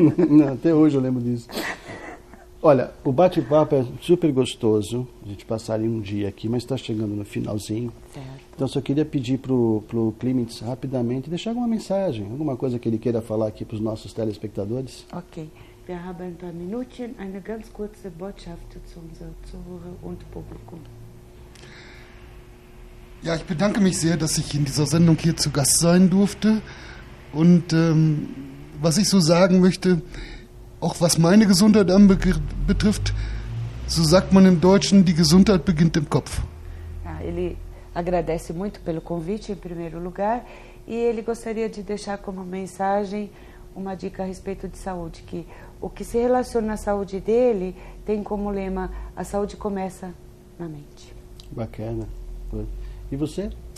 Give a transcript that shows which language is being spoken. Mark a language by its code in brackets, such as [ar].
[pt] Não, até hoje eu lembro disso. Olha, o bate-papo é super gostoso, a gente passaria um dia aqui, mas está chegando no finalzinho. Certo. Então, só queria pedir para o Clemens rapidamente deixar alguma mensagem, alguma coisa que ele queira falar aqui para os nossos telespectadores. Ok. [de] Wir haben ein paar Minuten, eine ganz kurze Botschaft zu unserem Zuhörer und Publikum. Ja, ich bedanke mich sehr, dass ich in dieser Sendung hier zu Gast sein durfte. Und was ich so sagen möchte, auch was meine Gesundheit betrifft, so sagt man im Deutschen, die Gesundheit beginnt im Kopf. [pt] Ele agradece muito pelo convite, em primeiro lugar, e ele gostaria de deixar como mensagem uma dica a respeito de saúde, que o que se relaciona à saúde dele tem como lema: a saúde começa na mente. Bacana. E você?